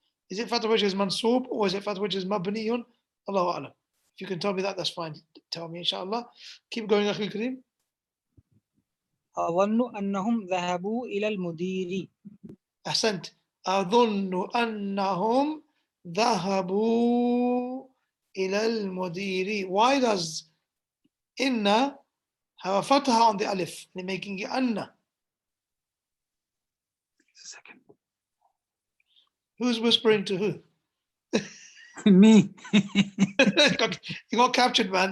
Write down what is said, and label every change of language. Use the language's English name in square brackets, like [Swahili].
[English] Is it فتحة which is mansoob or is it فتحة which is mabniyun? Allahu a'lam. If you can tell me that, that's fine. Tell me, inshallah. Keep going, [Arabic] أخي الكريم. أظن أنهم ذهبوا إلى المدير. أحسنت. أظن أنهم ذهبوا إلى المدير. [English] Why does inna have a fatha on the alif? They're making it anna. Second. Who's whispering to who? Me. You got captured, man.